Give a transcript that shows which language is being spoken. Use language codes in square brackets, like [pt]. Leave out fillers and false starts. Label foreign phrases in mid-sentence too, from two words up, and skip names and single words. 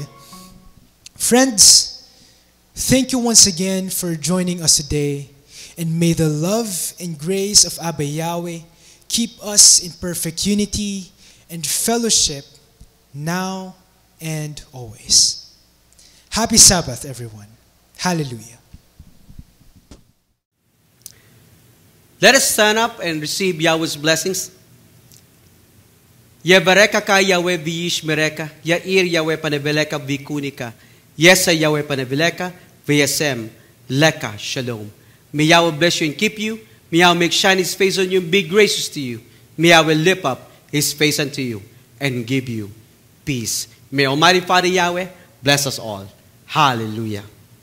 [en] Friends, thank you once again for joining us today, and may the love and grace of Abba Yahweh keep us in perfect unity and fellowship now and always. Happy Sabbath, everyone. Hallelujah. Let us stand up and receive Yahweh's blessings. [he] יברכך כ יהוה וישמרך יאר יהוה פניו אליך ויחנך ישא יהוה פניו אליך וישם לך שלום. [en] May Yahweh bless you and keep you. May Yahweh make shine His face on you and be gracious to you. May Yahweh lift up His face unto you and give you peace. May Almighty Father Yahweh bless us all. Hallelujah.